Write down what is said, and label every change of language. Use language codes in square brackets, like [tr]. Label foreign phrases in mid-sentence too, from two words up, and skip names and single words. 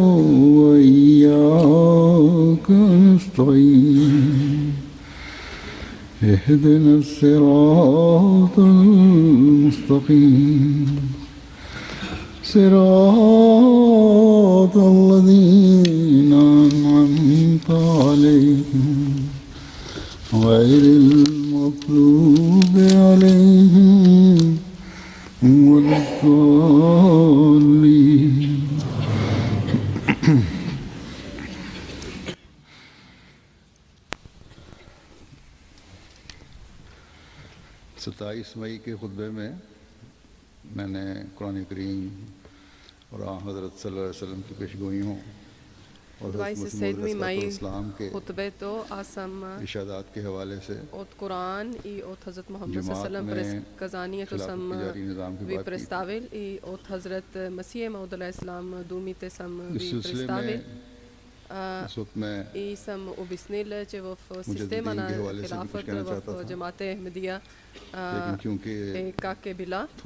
[ar] وإياك نستعين اهدنا الصراط المستقيم صراط الذين أنعمت عليهم غير المغضوب عليهم ولا الضالين. [ur] ستائیس مئی کے خطبے میں میں نے قرآن کریم اور حضرت [ar] صلى الله عليه وسلم [ur] کی پیشگوئیوں اور [bg] 27 май хутбето аз съм [ur] ارشادات کے حوالے سے [bg] от Коран и от Хазрат Мухаммад [ar] صلى الله عليه وسلم [bg] през казанието съм ви представил и от Хазрат Масия Мауд алейхиссалам думите съм ви представил и съм обяснил, че в система на хилафата в джамат Ахмедия как е била.